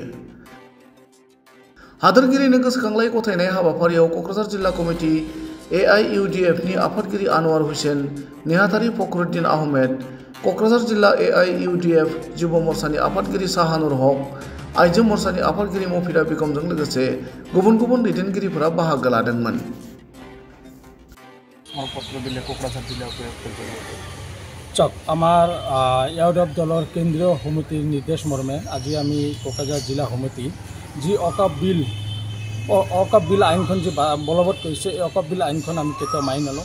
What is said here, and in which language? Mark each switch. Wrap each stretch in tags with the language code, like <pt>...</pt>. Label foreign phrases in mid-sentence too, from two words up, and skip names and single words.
<brx>हादोरगिरिनो गोसोखांलाय गथायनाय हाबाफारियाव क'क्राझार जिल्ला कमिटि AIUDF नि आफादगिरि आनवार हुसैन, नेहाथारि फखरुद्दिन आहमेद, क'क्राझार जिल्ला AIUDF जुब मोर्चानि आफादगिरि शाहानुर हक, आइजो मोर्चानि आफादगिरि मफिदा बेगमजों लोगोसे गुबुन गुबुन दैदेनगिरिफोरा बाहागो लादोंमोन।</brx> <as>আমার ইউডিএফ দলৰ কেন্দ্ৰীয় সমিতিৰ নিৰ্দেশ মৰ্মে আজি আমি কোকৰাঝাৰ জিলা সমিতি যি অকাপ বিল আইনখন যি বলবৎ কৰিছে, এই অকাপ বিল আইনখন আমি কেতিয়াও মানি নলওঁ।</as>